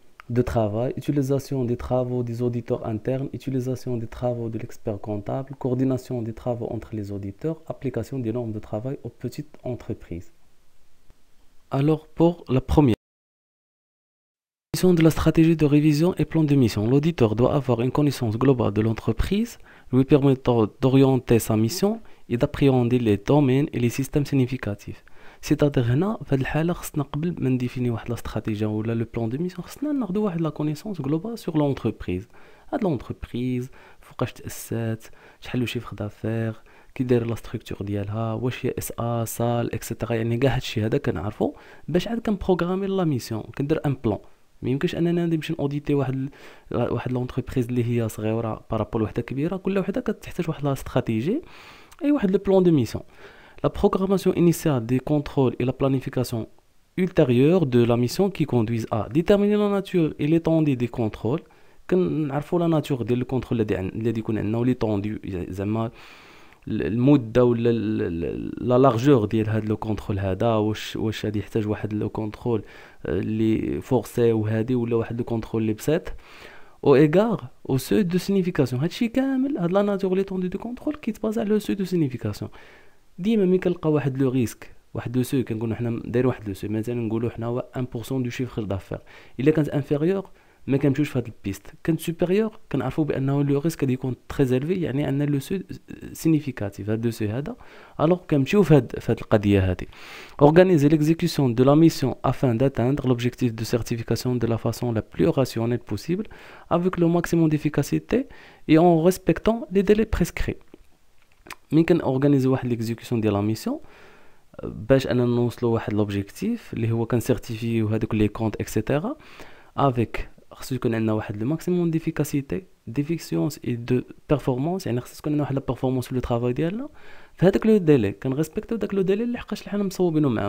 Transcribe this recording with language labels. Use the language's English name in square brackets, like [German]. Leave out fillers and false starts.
[French] de travail, utilisation des travaux des auditeurs internes, utilisation des travaux de l'expert comptable, coordination des travaux entre les auditeurs, application des normes de travail aux petites entreprises. Alors pour la première, de la stratégie de révision et plan de mission. L'auditeur doit avoir une connaissance globale de l'entreprise, lui permettant d'orienter sa mission et d'appréhender les domaines et les systèmes significatifs. [Arabic] C'est-à-dire هنا في هذه الحالة خصنا قبل ما نديفيني واحد لا استراتيجية ولا لو بلان دو ميسيون خصنا ناخدو واحد لا كونيسونس غلوبال سور لونتربريز. هاد لونتربريز فوقاش تأسات، شحال لو شيفر دافير، كي داير لا ستركتور ديالها، واش هي اس ا سال اكسيتيرا، يعني كاع هادشي هذا كنعرفو باش عاد كنبروغرامي لا ميسيون، كندير ان بلان. ما يمكنش اننا نمشي ناوديتي واحد لونتربريز اللي هي صغيره بارابول وحده كبيره، كل وحده كتحتاج واحد لا استراتيجي اي واحد لو بلان دو ميسيون. [French] La programmation initiale des contrôles et la planification ultérieure de la mission qui conduisent à déterminer la nature et l'étendue des contrôles. [Arabic] كنعرفوا la nature ديال الكونترول اللي يكون عندنا وليتوندو زعما المده ولا لا لارجور ديال هذا لو كونترول هذا، واش غادي يحتاج واحد لو كونترول اللي فورسي وهادي ولا واحد لو كونترول اللي بسيط او ايغار او سو دو سينيفيكاسيون. هادشي كامل هاد لا ناتور ليتوندو دو كونترول كيتبازا على لو سو دو سينيفيكاسيون. ديما ملي كنلقى واحد لو ريسك، واحد لو سو كنقولوا حنا داير واحد لو سو، مثلا نقولوا حنا 1% دو شيفر دافير، الا كانت انفيريور ما كنمشيوش في هاد البيست، كانت سوبيريور كنعرفوا بانه لو ريسك غادي يكون تري زيلفي، يعني عندنا لو سو سينيفيكاتيف هاد لو سو هذا، الوغ كنمشيو في هاد القضيه هذه. [French] Organiser l'exécution de la mission afin d'atteindre l'objectif de certification de la façon la plus rationnelle possible avec le maximum d'efficacité et en respectant les délais prescrits. [Arabic] ملي كنورغانيزي واحد ليكزيكسيون ديال لا ميسيون باش انا نوصلوا واحد لوبجيكتيف اللي هو كنسيرتيفيو هذوك لي كونط اكسيتيرا افيك، خصو يكون عندنا واحد لو ماكسيموم ديفيكاسيتي ديفيكسيونس اي دو بيرفورمانس، يعني خصو تكون عندنا واحد لا بيرفورمانس في لو طرافاي ديالنا في هذاك لو ديلي، كنريسبكتيو داك لو ديلي اللي حقاش حنا مصوبينو معاه.